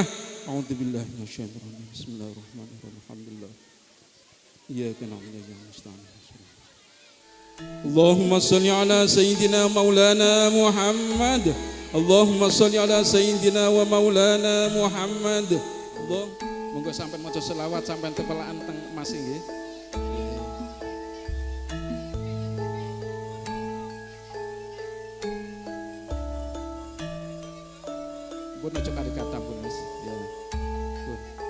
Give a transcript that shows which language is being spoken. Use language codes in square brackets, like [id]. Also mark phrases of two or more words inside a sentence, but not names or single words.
[ar] أعوذ بالله من الشيطان الرجيم بسم الله الرحمن الرحيم الحمد لله إياك نعبد وإياك نستعين اللهم صل على سيدنا مولانا محمد اللهم صل على سيدنا ومولانا محمد. [jv] Monggo sampean maca selawat sampean tepelaan teng masing nggih. Pun aja kali kata pun wis ya. Pun.